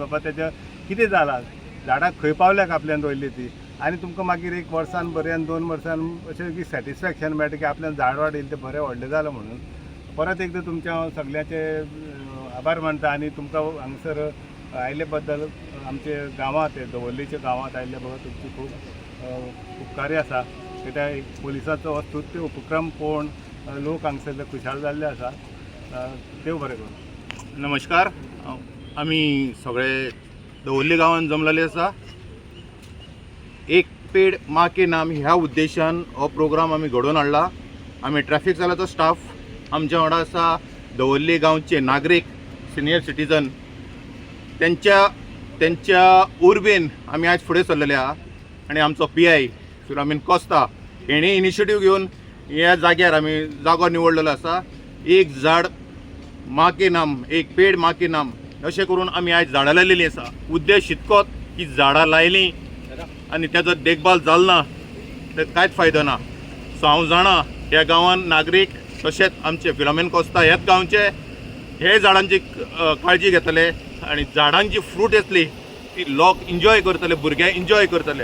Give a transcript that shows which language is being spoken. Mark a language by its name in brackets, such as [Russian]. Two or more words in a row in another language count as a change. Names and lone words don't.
[Konkani] बाबा तेजें कितें जालां झाडां खंय पावल्याक आपल्यान रोयली ती आनी तुमकां मागीर 1 वर्सान बरें 2 वर्सान अशें की सॅटिस्फॅक्शन मेळटा की आपल्यान झाड वाडयलें तें बरें व्हडलें जालें म्हणून परत एकदां तुमच्या सगळ्यांचे आभार मानता आनी तुमकां हांगसर आयले बद्दल आमचे गांवांत दवर्लीच्या गांवांत आयिल्ले बघा तुमची खूब उपकारी आसा कित्याक पुलिसाचो हो स्तुत्य उपक्रम पळोवन लोक हांगसरले खुशाल जाल्ले आसा देव बरें करूं. नमस्कार आमी सगळे दवर्ली गांवांत जमलेले आसा एक पेड माँ के नाम ह्या उद्देशान हो प्रोग्राम आमी घडोवन हाडला. आमी ट्रॅफिक जाल्याचो स्टाफ आमच्या वांगडा आसा दवर्ली गांवचे नागरीक [English] senior citizen [Konkani] त्यांच्या उर्बेन आमी आज फुडें सरलेले आहा आनी आमचो PI फिलोमेन कोस्ता हेणी इनिशिएटीव घेवन ह्या जाग्यार आमी जागो निवडलेलो आसा. एक झाड माँ के नाम एक पेड माँ के नाम अशें करून आमी आज झाडां लायलेलीं आसा. उद्देश इतकोच की झाडां लायलीं आनी तेजो देखभाल जालो ना तर कांयच फायदो ना. सो हांव जाणा ह्या गांवांत नागरीक तशेंच आमचे फिलोमेन कोस्ता ह्याच गांवचे हे झाडांची काळजी घेतले आणि झाडांची फ्रूट येतली ती लोक एन्जॉय करतले भुरगे एन्जॉय करतले.